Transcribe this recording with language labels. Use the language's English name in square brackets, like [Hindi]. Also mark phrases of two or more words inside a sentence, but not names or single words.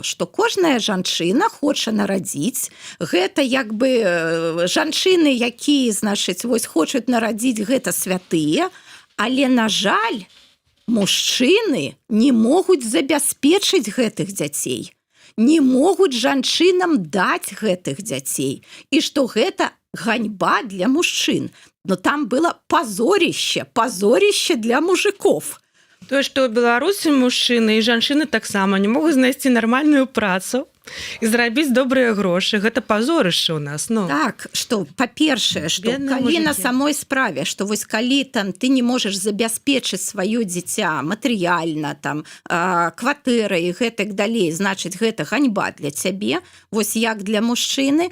[Belarusian] Што кожная жанчына хоча нарадзіць. Гэта як бы жанчыны, якія, значыць, вось хочуць нарадзіць, гэта святыя, але, на жаль, мужчыны не могуць забяспечыць гэтых дзяцей, не могуць жанчынам даць гэтых дзяцей, і што гэта ганьба для мужчын. [Russian] Но там было позорище для мужиков. [Belarusian] То, што ў Беларусі мужчыны і жанчыны таксама не могуць знайсці нармальную працу і зрабіць добрыя грошы. Гэта пазорышча ў нас. Ну. Так, што, па-першае, што калі на самой справе, што вось калі там ты не можаш забяспечыць сваё дзіця матэрыяльна, там, кватэрай і гэтак далей, значыць, гэта ганьба для цябе, вось як для мужчыны.